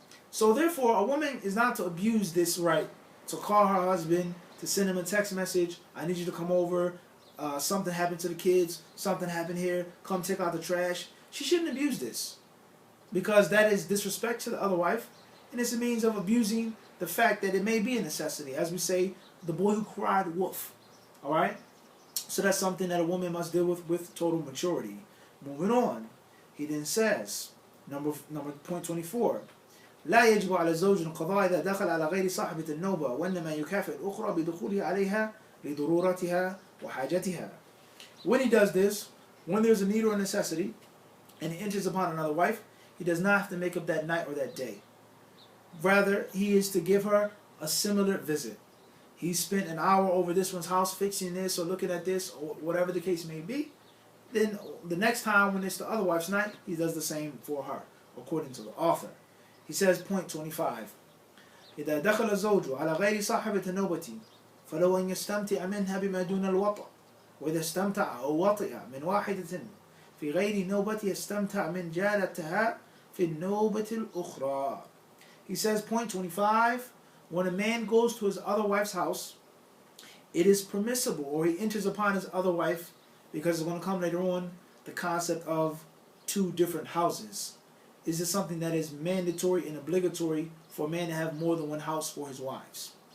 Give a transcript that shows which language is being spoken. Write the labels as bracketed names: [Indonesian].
[English] So therefore, a woman is not to abuse this right, to call her husband, to send him a text message, I need you to come over, something happened to the kids, something happened here, come take out the trash. She shouldn't abuse this, because that is disrespect to the other wife, and it's a means of abusing the fact that it may be a necessity. As we say, the boy who cried wolf. Alright? So that's something that a woman must deal with total maturity. Moving on, he then says, number point 24, [Arabic] لا يجب على الزوج القضاء إذا دخل على غير صاحبة النوبة وإنما يكافئ الأخرى بدخوله عليها لضرورتها وحاجتها. [English] When he does this, when there's a need or a necessity, and he enters upon another wife, he does not have to make up that night or that day. Rather, he is to give her a similar visit. He spent an hour over this one's house fixing this or looking at this or whatever the case may be. Then the next time when it's the other wife's night, he does the same for her, according to the author. He says, point 25, [Arabic] إذا دخل الزوج على غير صاحبة النوبة فلو أن يستمتع منها بما دون الوطأ وإذا استمتع أو وطئ من واحدة في غير نوبة يستمتع من جالتها في النوبة الأخرى. [English] He says, point 25, when a man goes to his other wife's house, it is permissible, or he enters upon his other wife, because it's going to come later on, the concept of two different houses. Is this something that is mandatory and obligatory for a man to have more than one house for his wives?